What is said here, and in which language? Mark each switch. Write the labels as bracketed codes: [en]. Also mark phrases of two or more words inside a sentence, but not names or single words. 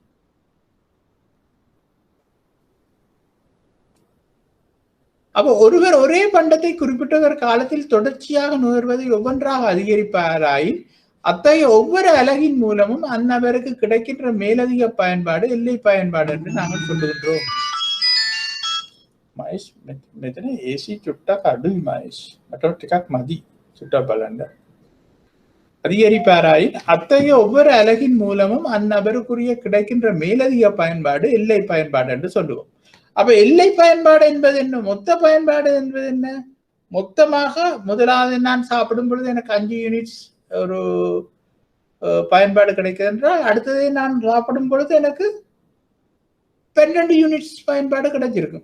[ta] அப்போ ஒருவர் ஒரே பண்டத்தை குறிப்பிட்ட ஒரு காலத்தில் தொடர்ச்சியாக நுகர்வதை ஒவ்வொன்றாக அதிகரிப்பாராயின் அத்தகைய ஒவ்வொரு அலகின் மூலமும் அந்நபருக்கு கிடைக்கின்ற மேலதிக பயன்பாடு எல்லை பயன்பாடு என்று நாங்கள் சொல்லுகின்றோம். [si] මයිස් මෙතන AC චුට්ටක් අඩුයි මයිස්. මට ටිකක් මදි චුට්ටක් බලන්න. [ta] அதிகரிப்பாராயின் அத்தகைய ஒவ்வொரு அலகின் மூலமும் அந்நபருக்குரிய கிடைக்கின்ற மேலதிக பயன்பாடு எல்லை பயன்பாடு என்று சொல்லுவோம். அப்ப எல்லை பயன்பாடு என்பது என்ன, மொத்த பயன்பாடு என்பது என்ன? மொத்தமாக முதலாவது நான் சாப்பிடும் பொழுது எனக்கு 5 யூனிட்ஸ் ஒரு பயன்பாடு கிடைக்கிறது என்றால் அடுத்ததை நான் சாப்பிடும் பொழுது எனக்கு 12 யூனிட்ஸ் பயன்பாடு கிடைச்சிருக்கும்.